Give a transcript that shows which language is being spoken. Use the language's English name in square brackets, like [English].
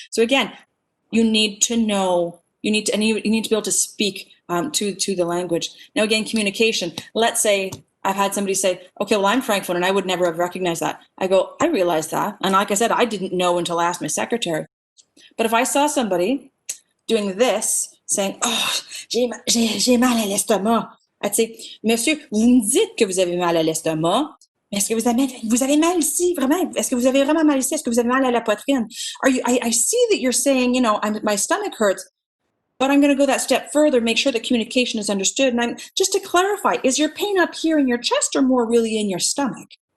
[English] So again, you need to know, you need to be able to speak to the language. Now again, communication. Let's say I've had somebody say, okay, well, I'm Francophone and I would never have recognized that. I go, I realize that. And like I said, I didn't know until I asked my secretary. But if I saw somebody doing this, saying, oh, [French] j'ai mal à l'estomac, [English] I'd say, [French] monsieur, vous me dites que vous avez mal à l'estomac, mais est-ce que vous avez mal ici, vraiment? Est-ce que vous avez vraiment mal ici? Est-ce que vous avez mal à la poitrine? [English] I see that you're saying, my stomach hurts, but I'm going to go that step further, make sure that communication is understood. And just to clarify, is your pain up here in your chest or more really in your stomach?